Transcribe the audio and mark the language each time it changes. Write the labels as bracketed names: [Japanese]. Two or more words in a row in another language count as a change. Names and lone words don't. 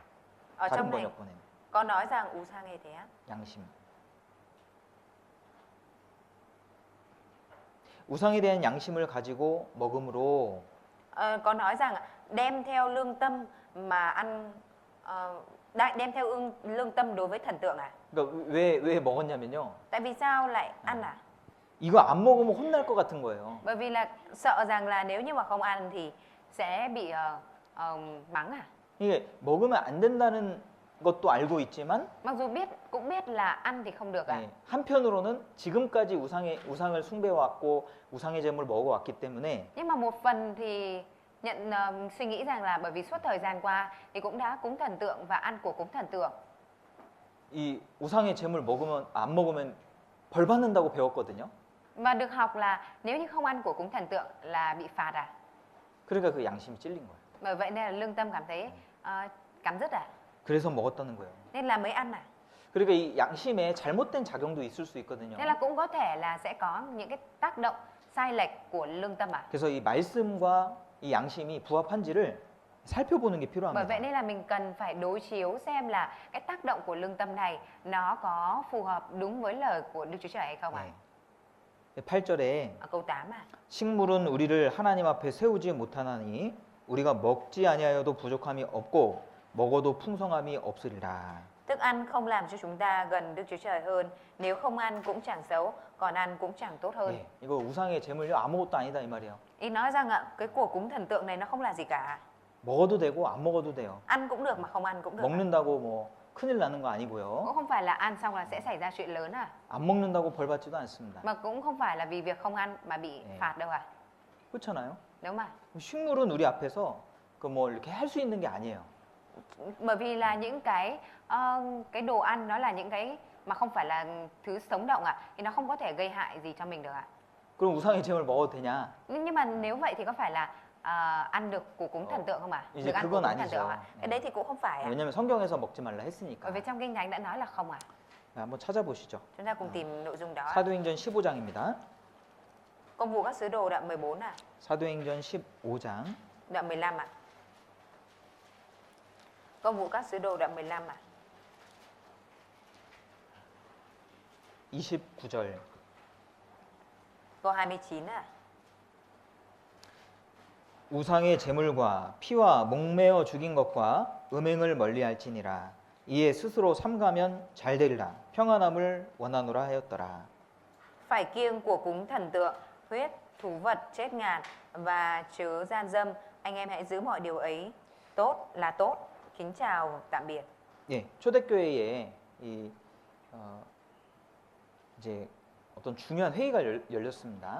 [Vietnamese] Ở [Korean] 다른 [Vietnamese] trong này [Korean] 번역본에 [Vietnamese] có nói rằng [Korean] 우상에 대한 양심. 우상에 대한 양심을 가지고 먹음으로 [Vietnamese] có nói rằng đem theo lương tâm mà ăn đem theo lương tâm đối với thần tượng [Korean] 그러니까 왜 먹었냐면요. [Vietnamese] Tại vì sao lại ăn [Korean] 이거 안 먹으면 혼날 것 같은 거예요. [Vietnamese] Bởi vì là sợ rằng là nếu như mà không ăn thì sẽ bị mắng [Korean] 이게 먹으면 안 된다는 것도 알고 있지만 [Vietnamese] Mặc dù cũng biết là ăn thì không được [Korean] 한편으로는 지금까지 우상을 숭배해왔고 우상의 제물을 먹어왔기 때문에 [Vietnamese] Nhưng mà một phần thì suy nghĩ rằng là bởi vì suốt thời gian qua thì cũng đã cúng thần tượng và ăn của cúng thần tượng. [Korean] 이 우상의 제물 안 먹으면 벌 받는다고 배웠거든요. [Vietnamese] Và được học là nếu như không ăn của cúng thần tượng là bị phạt [Korean] 그러니까 그 양심이 찔린 거예요. [Vietnamese] Bởi vậy nên là lương tâm cảm thấy cắn rứt [Korean] 그래서 먹었다는 거예요. [Vietnamese] Nên là mới ăn [Korean] 그러니까 이 양심에 잘못된 작용도 있을 수 있거든요. [Vietnamese] Nên là cũng có thể là sẽ có những cái tác động sai lệch của lương tâm [Korean] 그래서 이 말씀과 이 양심이 부합한지를 살펴보는 게 [Vietnamese] Bởi [Korean] 필요합니다. [Vietnamese] vậy nên là mình cần phải đối chiếu xem là cái tác động của lương tâm này nó có phù hợp đúng với lời của Đức Chúa Trời hay không [Korean] 8절에 [Vietnamese] Ở câu 8 [Korean] 식물은 우리를 하나님 앞에 세우지 못하나니 우리가 먹지 아니하여도 부족함이 없고 먹어도 풍성함이 없으리라. [Vietnamese] Thức ăn không làm cho chúng ta gần Đức Chúa Trời hơn. Nếu không ăn cũng chẳng xấu, còn ăn cũng chẳng tốt hơn. [Korean] 이거 우상의 제물이 아무것도 아니다 이 말이에요. [Vietnamese] Ý nói rằng cái của cúng thần tượng này nó không là gì cả. [Korean] 먹어도 되고 안 먹어도 돼요. [Vietnamese] Ăn cũng được mà không ăn cũng được. [Korean] 먹는다고 뭐 큰일 나는 거 아니고요. [Vietnamese] Cũng không phải là ăn xong là sẽ xảy ra chuyện lớn [Korean] 안 먹는다고 벌 받지도 않습니다. [Vietnamese] Mà cũng không phải là vì việc không ăn mà bị phạt đâu [Korean] 그렇잖아요. [Vietnamese] Đúng không [Korean] 식물은 우리 앞에서 그 뭐 이렇게 할 수 있는 게 아니에요. [Vietnamese] Bởi vì là những cái đồ ăn nó là những cái mà không phải là thứ sống động thì nó không có thể gây hại gì cho mình được [Korean] 그럼 우상의 제물 먹어도 되냐? [Vietnamese] Nhưng mà nếu vậy thì có phải là ăn được của cúng thần tượng không [Korean] 이제 [Vietnamese] Được ăn của [Korean] 그건 [Vietnamese] cúng thần [Korean] 아니죠. [Vietnamese] tượng Cái đấy thì cũng không phải [Korean] 왜냐면 성경에서 먹지 말라 했으니까. [Vietnamese] Bởi vì trong Kinh Thánh đã nói là không [Korean] 한번 찾아보시죠. [Vietnamese] Chúng ta cùng tìm nội dung đó [Korean] 사도행전 15장입니다. [Vietnamese] Công vụ các sứ đồ đoạn 14 [Korean] 사도행전 15장 [Vietnamese] Đoạn 15 Công vụ các sứ đồ đoạn 15 [Korean] 29절. [Vietnamese] Câu 29 ạ. [Korean] 우상의 제물과 피와 목매어 죽인 것과 음행을 멀리할지니라. 이에 스스로 삼가면 잘 되리라. 평안함을 원하노라 하였더라. [Vietnamese] Phải kiêng của cúng thần tượng, huyết, thú vật chết ngạt và chớ gian dâm. Anh em hãy giữ mọi điều ấy. Tốt là tốt. Kính chào, tạm biệt. [Korean] 예, 초대교회에 이제 어떤 중요한 회의가 열렸습니다.